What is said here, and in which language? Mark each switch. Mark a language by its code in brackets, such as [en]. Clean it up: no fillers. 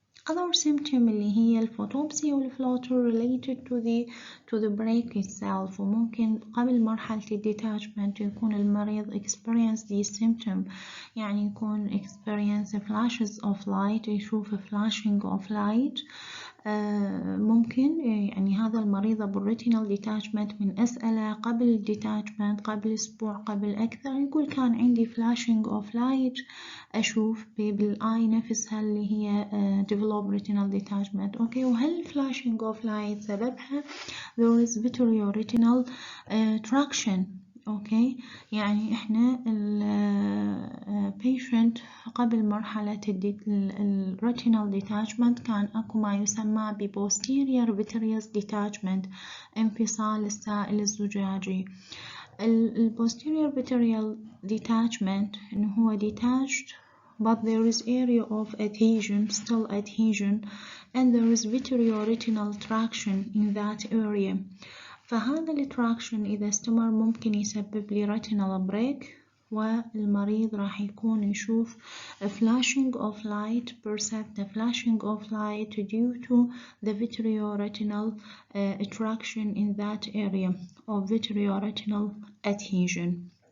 [en] Other symptom [ar] اللي هي الفوتوبسي والفلوتر [en] related to the break itself، [ar] وممكن قبل مرحلة الديتاشمنت يكون المريض [en] experience these symptom، [ar] يعني يكون [en] experience flashes of light، [ar] يشوف [en] flashing of light. [ar] ممكن يعني هذا المريض بالريتينال ديتاشمنت من أسأله قبل الديتاشمنت قبل أسبوع قبل أكثر، يقول كان عندي [en] flashing of light، [ar] أشوف بالآي نفسها اللي هي [en] develop retinal detachment. [ar] أوكي، وهل [en] flashing of light سببها there is vitreoretinal traction. [ar] أوكي، يعني إحنا patient قبل مرحلة retinal detachment كان أكو ما يسمى posterior vitreous detachment، انفصال السائل الزجاجي. [en] posterior vitreal detachment [ar] إنه هو [en] detached but there is area of adhesion, still adhesion, and there is vitreoretinal traction in that area. [ar] فهذا التراكشن إذا استمر ممكن يسبب لي [en] retinal break، [ar] والمريض راح يكون يشوف [en] flashing of light، perceived flashing of light due to the vitreoretinal traction in that area of vitreoretinal adhesion.